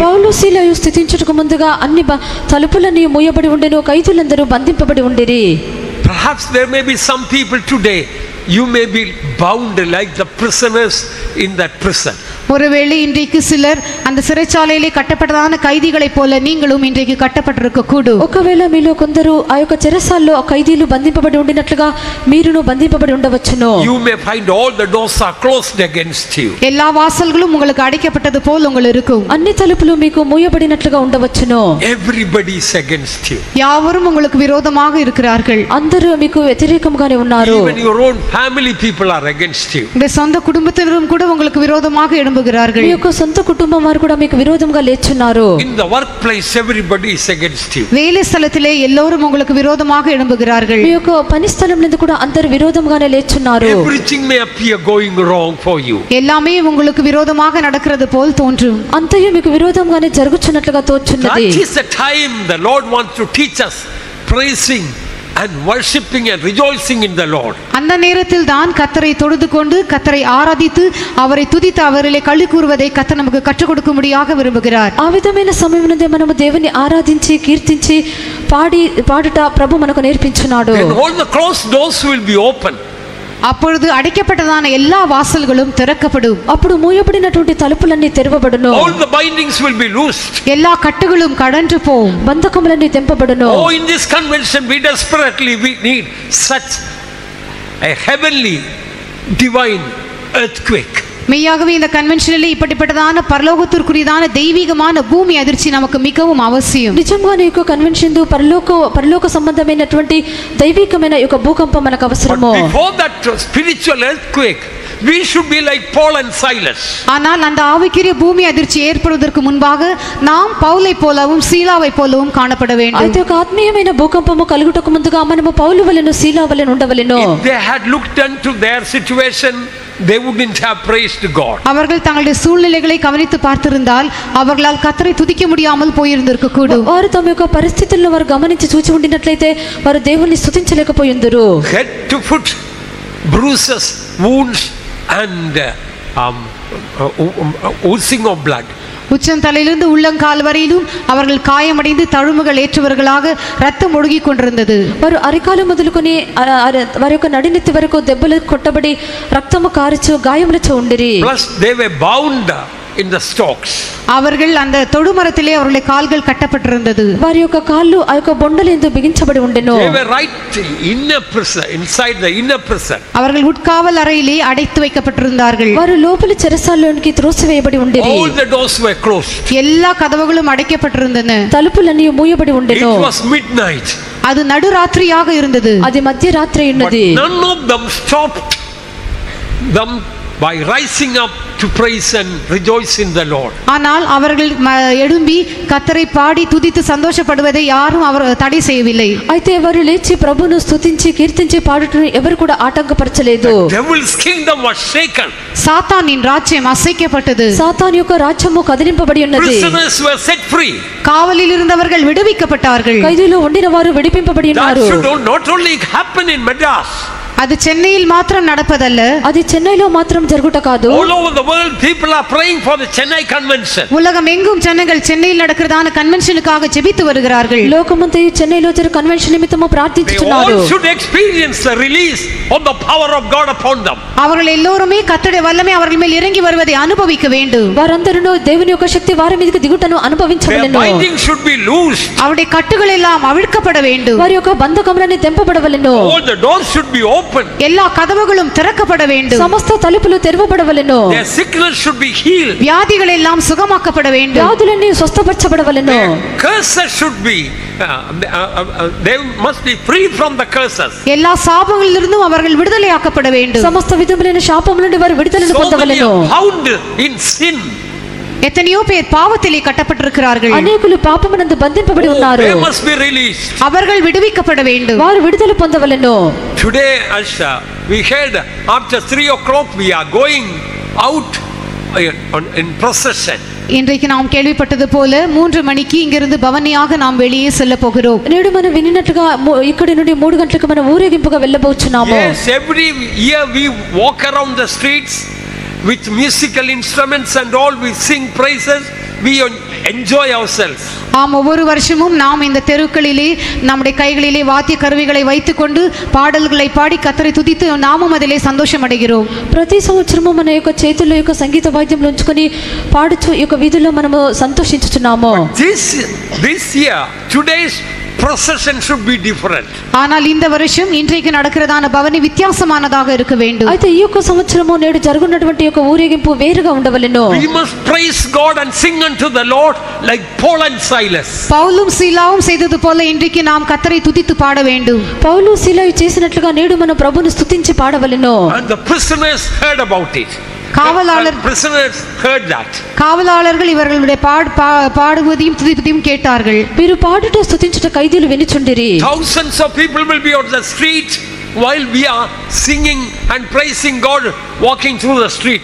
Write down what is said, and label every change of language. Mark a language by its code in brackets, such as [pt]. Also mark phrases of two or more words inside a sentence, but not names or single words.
[te] పౌలు సీలయు స్థితించుటకు ముందుగా అన్ని తలుపులన్నీ మూయబడి ఉండెను, ఖైదీలందరూ బంధింపబడి ఉండిరి. [en] Perhaps there may be some people today, you may be bound like the prisoners in that prison. [ta] ஒருவேளை இன்றைக்கு சிலர் அந்த சிறைச்சாலையிலே கட்டப்பட்டதான கைதிகளைப் போல நீங்களும் இன்றைக்கு கட்டப்பட்டிருக்க கூடும். [te] ఒకవేళ మీలో కొందరు ఆ యొక్క చెరసాల్లో ఆ ఖైదీలు బంధింపబడి ఉండినట్లుగా మీరును బంధింపబడి ఉండవచ్చును. [en] You may find all the doors are closed against you. [ta] எல்லா வாசல்களும் உங்களுக்கு அடைக்கப்பட்டது போல் உங்களுக்கு இருக்கும். [te] అన్ని తలుపులు మీకు మూయబడినట్లుగా ఉండవచ్చును. [en] Everybody is against you. [ta] யாவரும் உங்களுக்கு விரோதமாக இருக்கிறார்கள். [te] అందరూ మీకు వ్యతిరేకంగానే ఉన్నారు. [en] Even your own family people are against you. [ta] உங்களுடைய சொந்த குடும்பத்தினரும் கூட உங்களுக்கு விரோதமாக எழும்புகிறார்கள். [te] మీ యొక్క సొంత కుటుంబం వారు కూడా మీకు విరోధంగా లేచున్నారు. [en] In the workplace everybody is against you. [ta] வேலை ஸ்தலத்திலே எல்லோரும் உங்களுக்கு விரோதமாக எழும்புகிறார்கள். [te] మీ యొక్క పని స్థలం నందు కూడా అందరూ విరోధంగానే లేచున్నారు. [en] Everything may appear going wrong for you. [ta] எல்லாமே உங்களுக்கு விரோதமாக நடக்கிறது போல் தோன்றும். [te] అంతయు మీకు విరోధంగానే జరుగుచున్నట్లుగా తోచున్నది. [en] That is the time the Lord wants to teach us praising and worshiping and rejoicing in the Lord. [ta] அந்த நேரத்தில் தான் கர்த்தரை தொழுது கொண்டு கர்த்தரை ஆராதித்து அவரை துதித்து அவரிலே களி கூறுவதை கர்த்தர் நமக்கு கற்றுக் கொடுக்கும்படியாக விரும்புகிறார். [te] ఆ విధమైన సమయమునందే మనము దేవుని ఆరాధించి కీర్తించి పాడుట ప్రభు మనకు నేర్పించున్నాడు. [en] Then all the closed doors will be open. [ta] அப்பொழுது அடைக்கப்பட்டதான எல்லா வாசல்களும் திறக்கப்படும். [te] అప్పుడు మూయబడినటువంటి తలుపులన్నీ తెరవబడును. [en] All the bindings will be loosed. [ta] எல்லா கட்டுகளும் கடன்று போகும். [te] బంధకములన్నీ తెంపబడును. [en] Oh, in this convention we desperately need such a heavenly divine earthquake. [ta] மெய்யாகவே இந்த கன்வென்ஷனிலே இப்படிப்பட்டதான பரலோகத்திற்குரியதான தெய்வீகமான பூமி அதிர்ச்சி நமக்கு மிகவும் அவசியம். [te] నిజంగానే ఈ కన్వెన్షన్ పరలోక సంబంధమైనటువంటి దైవికమైన ఒక భూకంపం మనకు అవసరము. [en] But before that spiritual earthquake we should be like Paul and Silas. [ta] ஆனால் அந்த ஆவிக்குரிய பூமி அதிர்ச்சி ஏற்படுவதற்கு முன்பாக நாம் பவுலை போலவும் சீலாவை போலவும் காணப்பட வேண்டும். [te] అయితే ఒక ఆత్మీయమైన భూకంపము కలుగుటకు ముందుగా మనము పౌలు వలెను సీలా వలెను ఉండవలెను. [en] If they had looked into their situation, they wouldn't have praised God. [ta] அவர்கள் தங்களுடைய சூழ்நிலைகளை கவனித்து பார்த்திருந்தால் அவர்களால் கர்த்தரை துதிக்க முடியாமல் போயிருந்திருக்க கூடும். [te] వారు తమ యొక్క పరిస్థితులను వారు గమనించి చూచి ఉండినట్లయితే వారు దేవుణ్ణి స్తుతించలేకపోయిందురు. [en] Head to foot bruises, wounds and oozing of blood. [ta] உச்சந்தலையிலிருந்து உள்ளங்கால் வரையிலும் அவர்கள் காயமடைந்து தழும்புகள் ஏற்றவர்களாக ரத்தம் ஒழுகிக் கொண்டிருந்தது. [te] వారు అరికాలు మొదలుకొని వారి యొక్క నడినెత్తి వరకు దెబ్బలు కొట్టబడి రక్తము కారుచు గాయములతో ఉండిరి. [en] Plus they were bound in the stocks. [ta] அவர்கள் அந்த தொடுமரத்திலே அவருடைய கால்கள் கட்டப்பட்டிருந்தது. [te] వారి యొక్క కాళ్ళు ఆ యొక్క బొండలందు బిగించబడి ఉండెను. [en] They were right in a prison, inside the inner prison. [ta] அவர்கள் உட்காவல் அறையிலே அடைத்து வைக்கப்பட்டிருந்தார்கள். [te] వారు లోపలి చెరసాలలోనికి త్రోసివేయబడి ఉండిరి. [en] All the doors were closed. [ta] எல்லா கதவுகளும் அடைக்கப்பட்டிருந்தன. [te] తలుపులన్నీ మూయబడి ఉండెను. [en] It was midnight. [ta] அது நடுராத்திரியாக இருந்தது. [te] అది మధ్యరాత్రి ఉన్నది. [en] But none of them stopped them by rising up to praise and rejoice in the Lord. [ta] ஆனால் அவர்கள் எழும்பி கர்த்தரை பாடி துதித்து சந்தோஷப்படுவதை யாரும் அவர் தடை செய்யவில்லை. [te] అయితే వారు లేచి ప్రభువును స్తుతించి కీర్తించి పాడుటను ఎవరు కూడా ఆటంకపరచలేదు. [en] Devil's kingdom was shaken. [ta] சாத்தானின் ராஜ்யம் அசைக்கப்பட்டது. [te] సాతాను యొక్క రాజ్యము కదిలింపబడి ఉన్నది. [en] Prisoners were set free. [ta] காவலில் இருந்தவர்கள் விடுவிக்கப்பட்டார்கள். [te] ఖైదీలో ఉండిన వారు విడిపింపబడి [en] That [te] ఉన్నారు. [en] should not only happen in Madras. [ta] அது சென்னையில் மாத்திரம் நடப்பதல்ல. [te] అది చెన్నైలో మాత్రం జరుగుట కాదు. [en] All over the world people are praying for the Chennai convention. [ta] உலகம் எங்கும் ஜனங்கள் சென்னையில் நடக்கிறதான கன்வென்ஷனுக்காக ஜெபித்து வருகிறார்கள். [te] లోకమంతయు చెన్నైలో జరుగు కన్వెన్షన్ నిమిత్తము [en] They [te] ప్రార్థించుచున్నారు. [en] all should experience the release of the power of God upon them. [ta] அவர்கள் எல்லோருமே கர்த்தருடைய வல்லமை அவர்கள் மேல் இறங்கி வருவதை அனுபவிக்க வேண்டும். [te] వారందరూ దేవుని యొక్క శక్తి వారి మీదకి దిగుటను [en] Their [te] అనుభవించవలెను. [en] binding should be loosed. [ta] அவருடைய கட்டுகள் எல்லாம் அவிழ்க்கப்பட வேண்டும். [te] వారి యొక్క బంధకములన్నీ తెంపబడవలెను. [en] All the doors should be open. open. [ta] எல்லா கதவுகளும் திறக்கப்பட வேண்டும். [te] సమస్త తలుపులు తెరవబడవలెను. [en] Their sickness should be healed. [ta] வியாதிகள் எல்லாம் சுகமாக்கப்பட வேண்டும். [te] వ్యాధులన్నీ స్వస్థపరచబడవలెను. [en] Curses should be they must be free from the curses. [ta] எல்லா சாபங்களிலிருந்தும் அவர்கள் விடுதலையாக்கப்பட வேண்டும். [te] సమస్త విధములైన శాపముల నుండి వారు విడుదలను పొందవలెను. [en] Bound in sin. [ta] எத்தனையோ பேர் பாவத்திலே கட்டப்பட்டிருக்கிறார்கள். [te] అనేకులు పాపమునందు బంధింపబడి ఉన్నారు. [en] They must be released. [ta] அவர்கள் விடுவிக்கப்பட வேண்டும். [te] వారు విడుదల పొందవలెను. [en] Today as we heard, after 3 o'clock we are going out in procession. [ta] இன்றைக்கு நாம் கேள்விப்பட்டது போல 3 மணிக்கு இங்கிருந்து பவனியாக நாம் வெளியே செல்ல போகிறோம். [te] నేడు మనం వినినట్లుగా ఇక్కడి నుండి 3 గంటలకు మనం ఊరేగింపుగా వెళ్ళబోచున్నాము. [en] Yes, every year we walk around the streets with musical instruments and all, we sing praises, we enjoy ourselves. [ta] ஆம், ஒவ்வொரு வருஷமும் நாம் இந்த தெருக்களிலே நம்முடைய கைகளிலே வாத்திய கருவிகளை வைத்துக்கொண்டு பாடல்களை பாடி கர்த்தரை துதித்து நாமும் அதிலே சந்தோஷம் அடைகிறோம். [te] ప్రతి సంవత్సరము మన యొక్క చేతుల్లో యొక్క సంగీత వాద్యములు ఉంచుకొని పాడుచు ఈ యొక్క వీధుల్లో మనము సంతోషించుచున్నాము. [en] This year today's procession should be different. [ta] ஆனால் இந்த வருஷம் இன்றைக்கு நடக்கிறதான பவனி வித்தியாசமானதாக இருக்க வேண்டும். [te] అయితే ఈ యొక్క సంవత్సరము నేడు జరుగుతున్నటువంటి యొక్క ఊరేగింపు వేరుగా ఉండవలెను. [en] We must praise God and sing unto the Lord like Paul and Silas. [ta] பவுலும் சீலாவும் செய்தது போல இன்றைக்கு நாம் கர்த்தரை துதித்து பாட வேண்டும். [te] పౌలు సీలాయు చేసినట్లుగా నేడు మనం ప్రభువును స్తుతించి పాడవలెను. [en] And the prisoners heard about it. Prisoners heard that. [ta] காவலாளர்கள் இவர்களுடைய பாடுவதையும் துதிப்பதையும் கேட்டார்கள். [te] వీరు పాడుట స్తుతించుట ఖైదీలు వినుచుండిరి. [en] Thousands of people will be on the street while we are singing and praising God, walking through the street.